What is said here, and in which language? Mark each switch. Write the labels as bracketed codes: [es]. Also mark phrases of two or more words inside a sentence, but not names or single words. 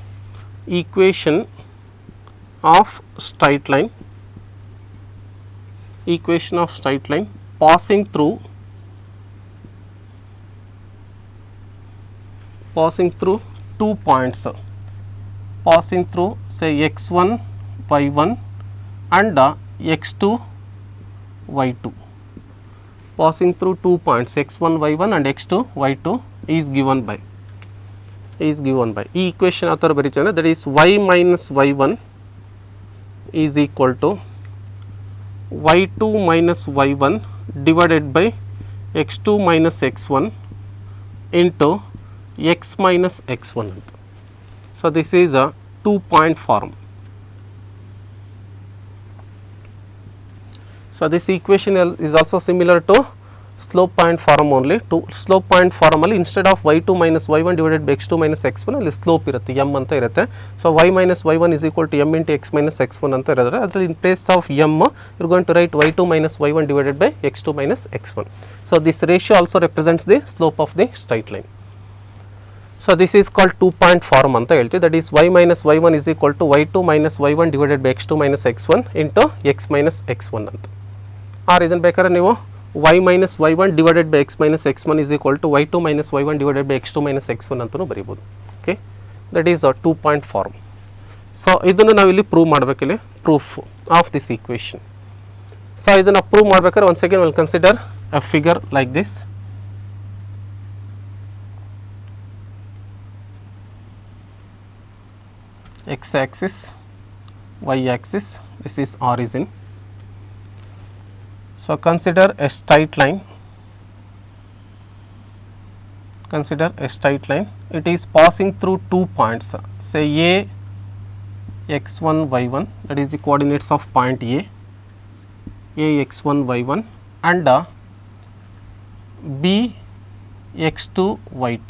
[en] Equation of straight line, equation of straight line passing through two points, passing through say x1 y1 and x2 y2, passing through 2 points x1 y1 and x2 y2 is given by [kn] ಈ equation ಆ ಥರ ಬರೀತಾರೆ, [en] that is y minus y1 is equal to y2 minus y1 divided by x2 minus x1 into x minus x1. So this is a 2 point form. So this equation is also similar to slope point form only. To slope point form ಅಲ್ಲಿ instead of y2 minus y1 divided by x2 minus x1 [kn] ಅಲ್ಲಿ ಸ್ಲೋಪ್ ಇರುತ್ತೆ, m ಅಂತ ಇರುತ್ತೆ. [en] ಸೊ y minus y1 is equal to m into x minus x1 [kn] ಅಂತ ಇರೋದ್ರೆ ಅದರಲ್ಲಿ [en] in place of m you are going to write y2 minus y1 divided by x2 minus x1. So this ratio also represents the slope of the straight line. So this is called 2-point form [kn] ಅಂತ ಹೇಳ್ತಿ, [en] that is y minus y1 is equal to y2 minus y1 divided by x2 minus x1 into x minus x1 anta. Or [kn] ಇದನ್ನ ಬೇಕಾದ್ರೆ ನೀವು [en] y minus y1 divided by x minus x1 is equal to y2 minus y1 divided by x2 minus x1 [kn] ಅಂತನೂ ಬರೀಬಹುದು. [en] Okay, that is a 2-point form. [kn] So ಇದನ್ನು ನಾವು ಇಲ್ಲಿ ಪ್ರೂವ್ ಮಾಡಬೇಕಿಲ್ಲಿ, [en] proof of this equation. So [kn] ಇದನ್ನು ಪ್ರೂವ್ ಮಾಡಬೇಕಾದ್ರೆ [en] once again we'll consider a figure like this. X axis, y axis, this is origin. So consider a straight line, consider a straight line, it is passing through 2 points, say A x1 y1, that is the coordinates of point A x1 y1, and B x2 y2.